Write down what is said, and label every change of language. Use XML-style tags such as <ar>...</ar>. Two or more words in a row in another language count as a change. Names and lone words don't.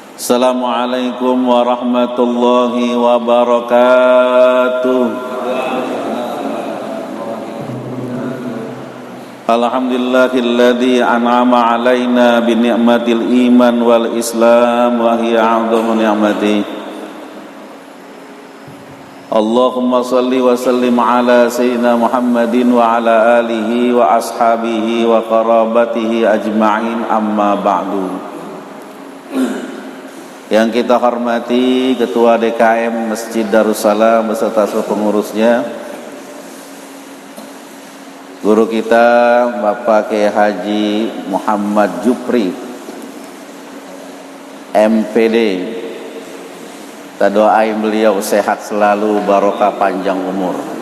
<ar>السلام عليكم ورحمة الله وبركاته. الحمد لله الذي أنعم علينا بنعمة الإيمان والإسلام وهي أعظم نعمة. اللهم صل وسلم على سيدنا محمد وعلى آله وأصحابه وقرابته أجمعين أما بعد.</ar> <id>Yang kita hormati Ketua DKM Masjid Darussalam beserta seluruh pengurusnya, guru kita Bapak Kiai Haji Muhammad Jupri MPD, kita doain beliau sehat selalu, barokah panjang umur.</id>